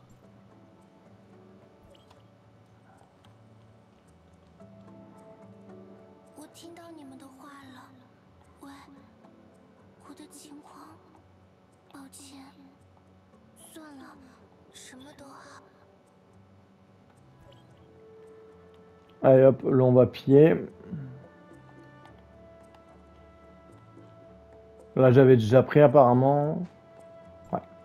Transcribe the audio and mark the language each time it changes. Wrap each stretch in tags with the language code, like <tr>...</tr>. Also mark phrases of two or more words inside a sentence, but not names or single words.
<zh>我听到你们的话了，喂，我的情况，抱歉，算了，什么都好。</zh> <fr>Allez hop, là on va piller. Là j'avais déjà pris apparemment. Ouais.</fr>